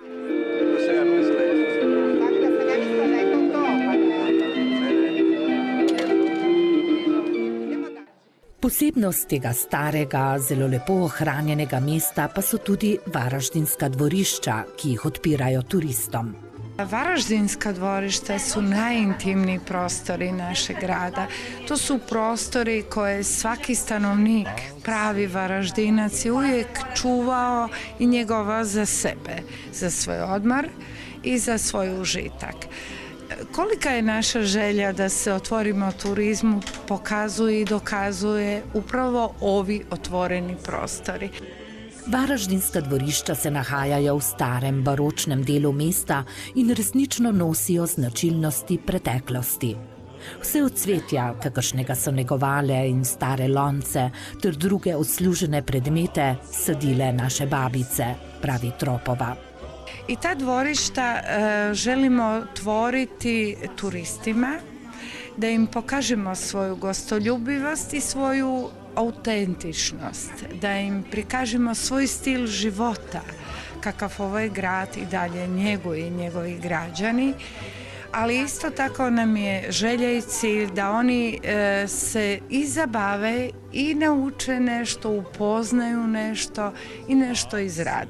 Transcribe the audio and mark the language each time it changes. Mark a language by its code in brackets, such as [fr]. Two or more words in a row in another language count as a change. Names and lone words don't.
[sl] Posebnost tega starega, zelo lepo ohranjenega mesta pa so tudi varaždinska dvorišča, ki jih odpirajo turistom. [hr] Varaždinska dvorišta su najintimniji prostori našeg grada. To su prostori koje svaki stanovnik, pravi Varaždinac, je uvijek čuvao i njegovao za sebe, za svoj odmor i za svoj užitak. Kolika je naša želja da se otvorimo turizmu, pokazuje i dokazuje upravo ovi otvoreni prostori. [sl] Varaždinska dvorišča se nahajajo v starem baročnem delu mesta in resnično nosijo značilnosti preteklosti. Vse odsvetja, kakršnega so negovale in stare lonce ter druge odslužene predmete sadile naše babice, pravi Tropova. [hr] I ta dvorišta želimo otvoriti turistima, da im pokažemo svoju gostoljubivost i svoju autentičnost, da im prikažemo svoj stil života, kakav ovaj grad i dalje njeguje i njegovi građani, ali isto tako nam je želja i cilj da oni se i zabave i nauče nešto, upoznaju nešto i nešto izrade.